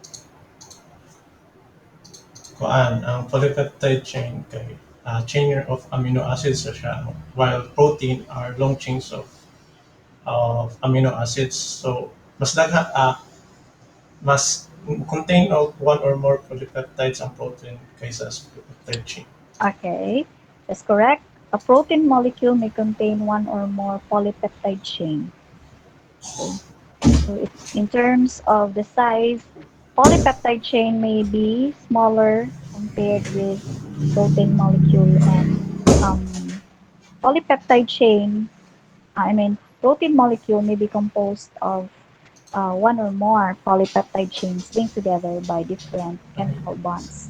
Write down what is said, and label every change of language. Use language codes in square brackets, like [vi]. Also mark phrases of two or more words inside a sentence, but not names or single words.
[ceb] Kuan, ang polypeptide chain kay [en] chain of amino acids [ceb] sa siya, [en] while protein are long chains of amino acids. So mas contain of one or more polypeptides ang protein [ceb] kaysa sa [en] polypeptide chain. Okay, that's correct. A protein molecule may contain one or more polypeptide chain. Okay. So in terms of the size, polypeptide chain may be smaller compared with protein molecule, and polypeptide chain, protein molecule may be composed of one or more polypeptide chains linked together by different chemical bonds.